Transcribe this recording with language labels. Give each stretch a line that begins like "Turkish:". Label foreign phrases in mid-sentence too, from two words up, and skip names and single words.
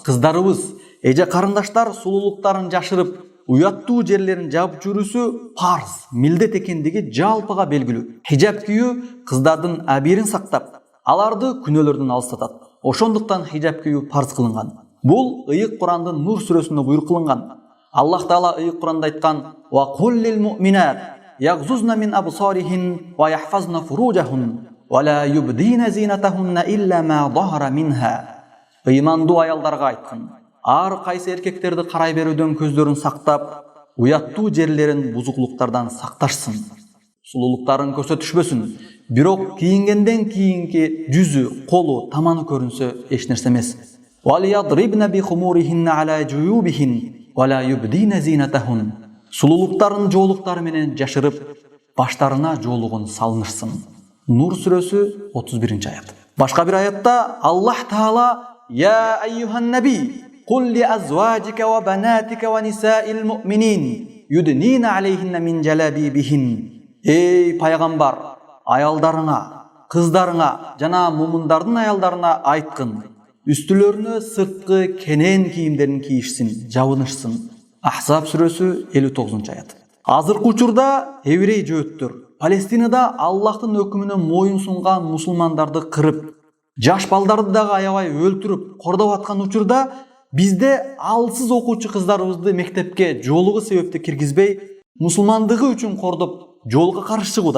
Kyrgyz: Кыздарыбыз, эже карындаштар сулуулуктарын жашырып, уяттуу жерлерин жаап жүрүүсү парз, милдет экендиги жалпыга белгилүү. Хижап кийүү кыздардын абийирин сактап, аларды күнөөлөрдөн алыстатат. Ошондуктан хижап кийүү парз кылынган. Бул ыйык Курандын Нур сүрөсүндө буйрук кылынган. Аллах Таала ыйык Куранда айткан:
Arabic: "وقل للمؤمنات يغضضن من أبصارهن ويحفظن فروجهن ولا يبدين زينتهن إلا ما ظهر منها."
Kyrgyz: Ыймандуу аялдарга айткан: ар кайсы эркектерди карай берүүдөн көздөрүн сактап, уяттуу жерлерин бузуклуктардан сакташсын. Сулуулуктарын көрсөтүшпөсүн. Бирок кийингенден кийинки жүзү, колу, таманы көрүнсө эч нерсе эмес.
Arabic: وليضربن بخمرهن على جيوبهن ولا يبدين زينتهن.
Kyrgyz: Сулуулуктарын жоолуктары менен жашырып, баштарына жоолугун салынышсын. Нур сүрөсү 31-аят. Башка бир аятта Аллах Таала:
Arabic: "يا أيها النبي قل لأزواجك وبناتك ونساء المؤمنين يدنين عليهن من جلابيبهن."
Kyrgyz: Эй пайгамбар, аялдарыңа, кыздарыңа жана мумундардын аялдарына айткын: үстүлөрүнө сырткы кенен кийимдерин кийишсин, жабынышсын. Ахзаб сүрөсү 59-аят. Азыркы учурда еврей жөөттөр Палестинада Аллахтын өкүмүнө моюн сунган мусулмандарды кырып, жаш балдарды дагы аябай өлтүрүп, кордоп аткан учурда бизде алсыз окуучу кыздарыбызды мектепке жоолугу себептүү киргизбей, мусулмандыгы үчүн кордоп, жоолукка каршы чыгууда.